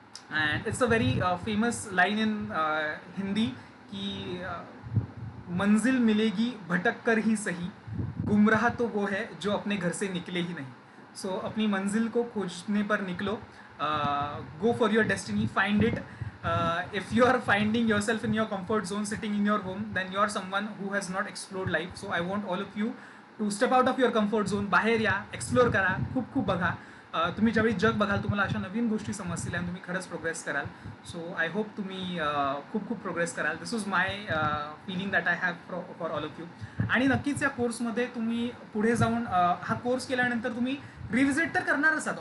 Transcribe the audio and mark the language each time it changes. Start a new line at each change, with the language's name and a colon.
English: And it's a very famous line in Hindi
Hindi: कि मंजिल मिलेगी भटक कर ही सही, गुमराह तो वो है जो अपने घर से निकले ही नहीं. सो अपनी मंजिल को खोजने पर निकलो,
English: go for your destiny, find it. If you are finding yourself in your comfort zone, sitting in your home, then you are someone who has not explored life. So I want all of you to step out of your comfort zone,
Marathi: बाहेर या, explore करा, खूप खूप बघा, तुम्ही ज्यावेळी जग बघाल तुम्हाला अशा नवीन गोष्टी समजतील आणि तुम्ही खरंच प्रोग्रेस कराल.
English: so I hope
Marathi: तुम्ही खूप खूप प्रोग्रेस कराल.
English: This was my feeling that I have for all of you.
Marathi: आणि नक्कीच या कोर्समध्ये तुम्ही पुढे जाऊन हा कोर्स केल्यानंतर तुम्ही रिव्हिजिट तर करणारच आहात.